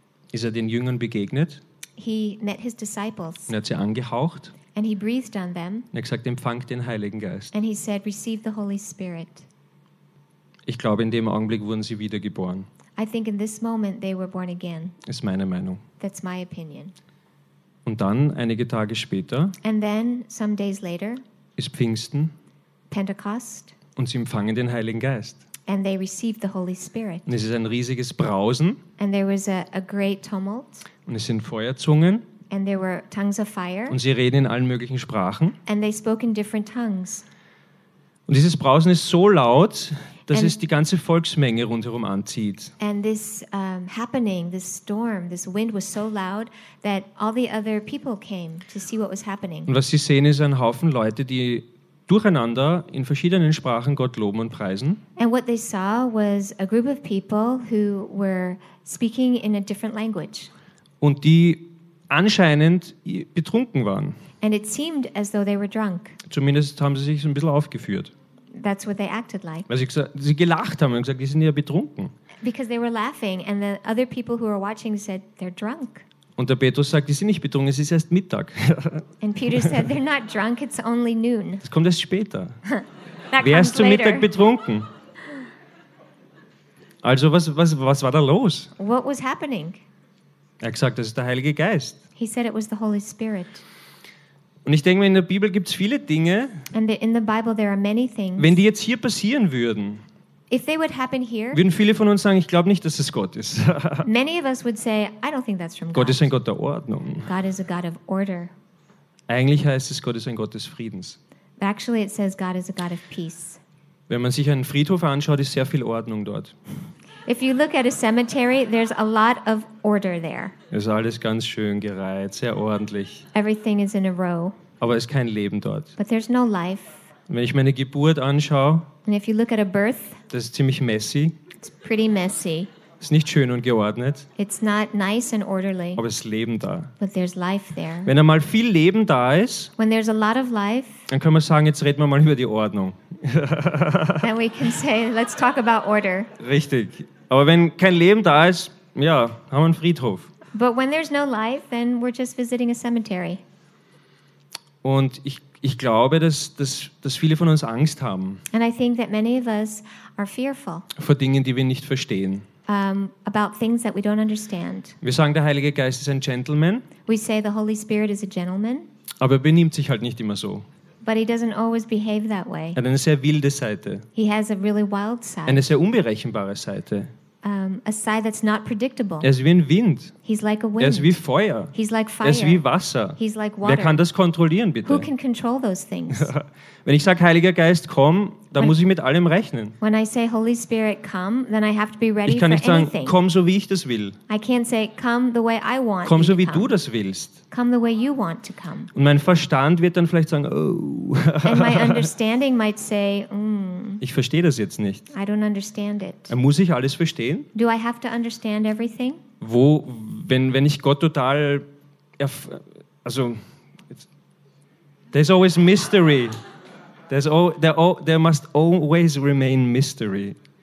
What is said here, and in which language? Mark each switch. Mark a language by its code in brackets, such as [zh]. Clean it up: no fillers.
[de] ist er den Jüngern begegnet. [en] He met his disciples. [de] Er hat sie angehaucht. [en] And he breathed on them. [de] Er hat gesagt, empfangt den Heiligen Geist. [en] And he said, receive the Holy Spirit. [de] Ich glaube, in dem Augenblick wurden sie wiedergeboren. [en] I think in this moment they were born again. [de] Ist meine Meinung. [en] That's my opinion. [de] Und dann, einige Tage später, [en] and then, some days later, [de] ist Pfingsten, [en] Pentecost, [de] und sie empfangen den Heiligen Geist. [en] And they received the Holy Spirit. [de] Und es ist ein riesiges Brausen, [en] and there was a great tumult, [de] und es sind Feuerzungen, [en] and there were tongues of fire, [de] und sie reden in allen möglichen Sprachen, [en] and they spoke in different tongues. [de] Und dieses Brausen ist so laut, dass es die ganze Volksmenge rundherum anzieht. [en] And this happening, this storm, this wind was so loud that all the other people came to see what was happening. [de] Und was sie sehen, ist ein Haufen Leute, die durcheinander in verschiedenen Sprachen Gott loben und preisen. [en] And what they saw was a group of people who were speaking in a different language. [de] Und die anscheinend betrunken waren. [en] And it seemed as though they were drunk. [de] Zumindest haben sie sich so ein bisschen aufgeführt. [en] That's what they acted like. [de] Weil sie gelacht haben und gesagt, die sind ja betrunken. [en] Because they were laughing and the other people who were watching said they're drunk. [de] Und der Petrus sagt, die sind nicht betrunken, es ist erst Mittag. [en] And Peter said they're not drunk, it's only noon. [de] Das kommt erst später. [en] That [de] wer ist zum [en] later. [de] Mittag betrunken? Also was war da los? [en] What was happening? [de] Er hat gesagt, das ist der Heilige Geist. [en] He said it was the Holy Spirit. [de] Und ich denke mir, in der Bibel gibt es viele Dinge, [en] in the Bible, there are many things, [de] wenn die jetzt hier passieren würden, [en] if they would happen here, [de] würden viele von uns sagen, ich glaube nicht, dass es Gott ist. [en] Many of us would say, I don't think that's from God. [de] Gott ist ein Gott der Ordnung. [en] God is a God of order. [de] Eigentlich heißt es, Gott ist ein Gott des Friedens. [en] But actually it says God is a God of peace. [de] Wenn man sich einen Friedhof anschaut, ist sehr viel Ordnung dort. [en] If you look at a cemetery, there's a lot of order there. [de] Es ist alles ganz schön gereiht, sehr ordentlich. [en] Everything is in a row. [de] Aber es ist kein Leben dort. [en] But there's no life. [de] Wenn ich meine Geburt anschaue, [en] and if you look at a birth, [de] das ist ziemlich messy. [en] It's pretty messy. [de] Es ist nicht schön und geordnet. [en] It's not nice and orderly. [de] Aber es ist Leben da. [en] But there's life there. [de] Wenn einmal viel Leben da ist, [en] when there's a lot of life, [de] dann können wir sagen, jetzt reden wir mal über die Ordnung. [en] Then we can say, let's talk about order. [de] Richtig. Aber wenn kein Leben da ist, ja, haben wir einen Friedhof. [en] But when there's no life, then we're just visiting a cemetery. [de] Und ich glaube, dass viele von uns Angst haben. [en] And I think that many of us are fearful. [de] Vor Dingen, die wir nicht verstehen. [en] About things that we don't understand. [de] Wir sagen, der Heilige Geist ist ein Gentleman. [en] We say the Holy Spirit is a gentleman. [de] Aber er benimmt sich halt nicht immer so. [en] But he doesn't always behave that way. [de] Er hat eine sehr wilde Seite. [en] He has a really wild side. [de] Eine sehr unberechenbare Seite. [en] A side that's not predictable. [de] Er ist wie ein Wind. [en] He's like a wind. [de] Er ist wie Feuer. [en] He's like fire. [de] Er ist wie Wasser. [en] He's like water. [de] Wer kann das kontrollieren, bitte? [en] Who can control those things? [de] Wenn ich sage, Heiliger Geist, komm, dann muss ich mit allem rechnen. [en] When I say Holy Spirit, come, then I have to be ready for anything. [de] Ich kann nicht sagen, komm so wie ich das will. [en] I can't say, come the way I want. [de] Komm so wie du das willst. [en] Come the way you want to come. [de] Und mein Verstand wird dann vielleicht sagen, oh. [en] And my understanding might say, [de] ich verstehe das jetzt nicht. [en] I don't understand it. [de] Muss ich alles verstehen? [en] Do I have to understand everything? [de] Wo, wenn ich Gott total, also, [en] there's always mystery. There must always remain mystery.